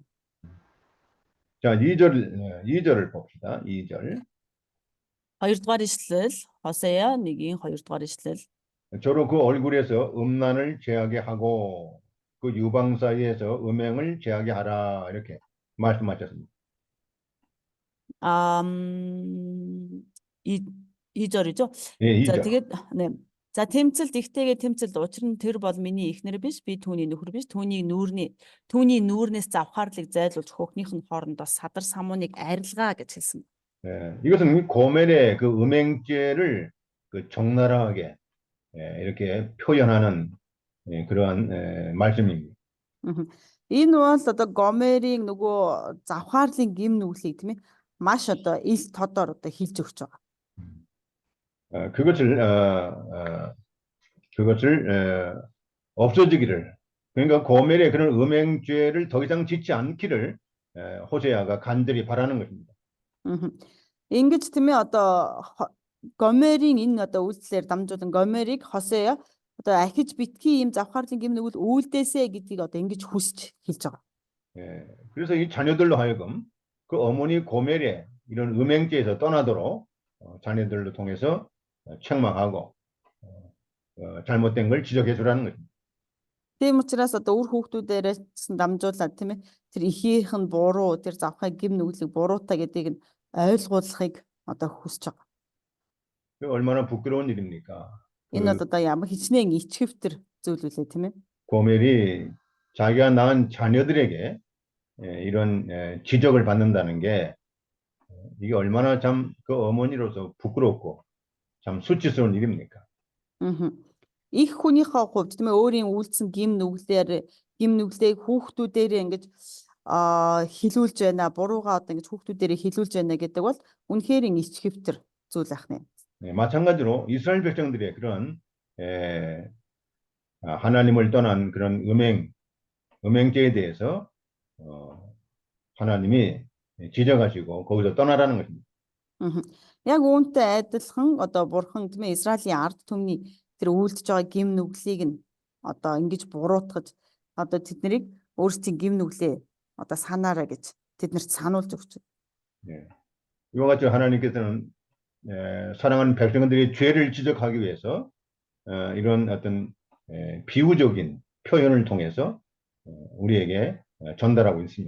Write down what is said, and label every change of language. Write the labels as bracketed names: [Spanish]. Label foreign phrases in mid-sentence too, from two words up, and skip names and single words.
[Korean] 자, 2절을 봅시다. 2절. [Mongolian] 2-р ишлэл Хосея 1-ийн 2-р ишлэл. [Korean] 저로 그 얼굴에서 음란을 제하게 하고 그 유방 사이에서 음행을 제하게 하라 이렇게 말씀하셨습니다. 이 2절이죠. 예, [Mongolian] За [Korean] 2절. [Mongolian] тэгээд nee. За тэмцэлд ихтэйгээ тэмцэлд учир нь тэр бол миний эхнэр биш би түүний нөхөр биш түүний нүүрнээс завхаарлыг зайлуулж хөхнийх нь хоорондоо садар самууныг арилгаа гэж хэлсэн. [Korean] 예, 이것은 고멜의 그 음행죄를 그 적나라하게 이렇게 표현하는 그러한 말씀입니다. [Mongolian] Энэ бол одоо Гомерийн нөгөө завхаарлын гим нүглийг тийм ээ маш одоо ил тодор одоо хэлж өгч байгаа. [Korean] 그것을 없어지기를 그러니까 고멜의 그런 음행죄를 더 이상 짓지 않기를 호세아가 간절히 바라는 것입니다. [Mongolian] Ингэж тийм ээ одоо Гомерийн энэ одоо үйлслээр дамжуулан Гомерийг Хосея одоо ахиж битгий ийм завхаарлын гим нүгэл үйлдээсэ гэдгийг одоо ингэж хүсч хэлж байгаа. [Korean] 예, 그래서 이 자녀들로 하여금 그 어머니 고멜의 이런 음행죄에서 떠나도록 자녀들로 통해서 책망하고 잘못된 걸 지적해 주라는 것입니다. [Mongolian] Тийм учраас одоо үр хүүхдүүдээрээс дамжуулаад тийм ээ тэр ихийнх нь буруу тэр завхай гим нүглийг буруутай гэдгийг нь ойлгуулахыг одоо хүсэж байгаа. [Korean] 얼마나 부끄러운 일입니까? [Mongolian] Энэ бол одоо ямар хичнээн ичгэвтер зүйл үлээ тийм ээ. [Korean] 고멜이 자기가 낳은 자녀들에게 이런 지적을 받는다는 게 이게 얼마나 참 그 어머니로서 부끄럽고 참 수치스러운 일입니까? [Mongolian] Их хүнийхээ хувьд тийм ээ өөрийн үйлдсэн гим нүглийг хүүхдүүдээр ингэж хилүүлж байна, буруугаа одоо ингэж хүүхдүүдээр хилүүлж байна гэдэг бол үнэхээр ичгэвтер зүйл ахнэ. [Korean] 네, 마찬가지로 이스라엘 백성들의 그런 하나님을 떠난 그런 음행죄에 대해서 하나님이 지적하시고 거기서 떠나라는 것입니다. [Mongolian] Яг үүнтэй адилхан одоо бурхан тийм ээ Израилийн ард түмний тэр үйлдэж байгаа гим нүглийг нь одоо ингэж буруутгаж одоо тэднийг өөрсдийн гим нүглээ одоо санаарай гэж тэднэрт сануулж өгч. [Korean] 네. 이와 같이 하나님께서는 사랑하는 백성들의 죄를 지적하기 위해서 이런 어떤 비유적인 표현을 통해서 우리에게 전달하고 있습니다.